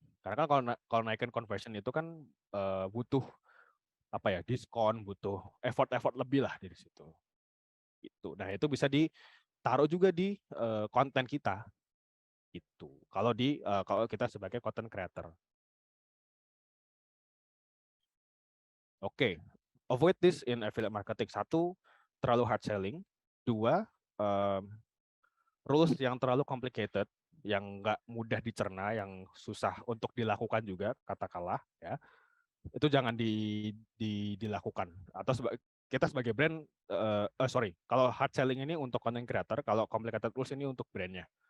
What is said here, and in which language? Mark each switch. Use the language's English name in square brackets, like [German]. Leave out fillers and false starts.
[Indonesian] Karena kan kalau naikin conversion itu kan butuh apa ya, diskon, butuh effort lebih lah dari situ. Gitu. Nah itu bisa ditaruh juga di konten kita. Gitu. Kalau kita sebagai content creator. [English] Oke, avoid this in affiliate marketing. [Indonesian] Satu, terlalu hard selling. Dua, rules yang terlalu complicated, yang nggak mudah dicerna, yang susah untuk dilakukan juga, katakanlah ya, itu jangan dilakukan. Atau kita sebagai brand, kalau hard selling ini untuk content creator, kalau complicated rules ini untuk brandnya.